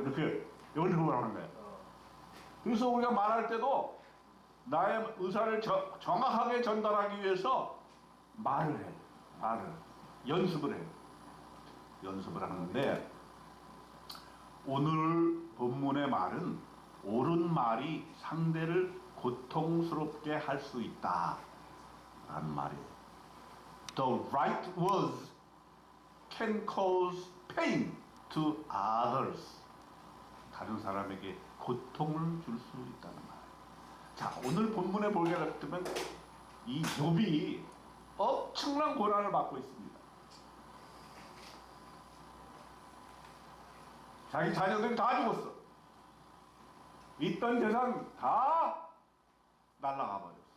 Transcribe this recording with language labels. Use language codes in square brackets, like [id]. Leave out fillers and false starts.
[ko] 이렇게 연습을 하는 거야. 그래서 우리가 말할 때도 나의 의사를 정확하게 전달하기 위해서 말을 해. 연습을 해. 연습을 하는데 오늘 본문의 말은 옳은 말이 상대를 고통스럽게 할 수 있다 라는 말이에요. [en] The right words can cause pain to others. [ko] 다른 사람에게 고통을 줄 수 있다는 말. 자, 오늘 본문에 보게 되면 이 욥이 엄청난 고난을 받고 있습니다. 자기 자녀들이 다 죽었어. 있던 재산 다 날아가 버렸어.